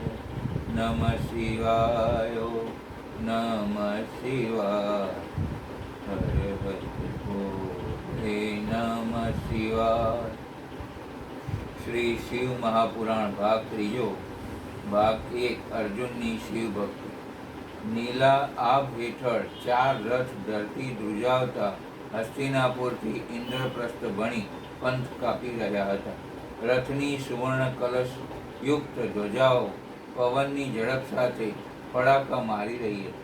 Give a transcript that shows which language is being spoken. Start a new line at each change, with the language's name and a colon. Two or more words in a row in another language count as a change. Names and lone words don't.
Sanskrit: नमः शिवाय नमः शिवाय हर हर भोले नमः शिवाय।
Gujarati: શ્રી શિવ મહાપુરાણ ભાગ ત્રીજો ભાગ 1 અર્જુનની શિવ ભક્તિ। નીલા આભ હેઠળ 4 રથ ધરતી ધ્રુજાવતા હસ્તિનાપુરથી ઇન્દ્રપ્રસ્થ ભણી પંથ કાપી રહ્યા હતા। રથની સુવર્ણ કલશ યુક્ત ધ્વજાઓ પવનની ઝડપ સાથે ફડાકા મારી રહી હતી।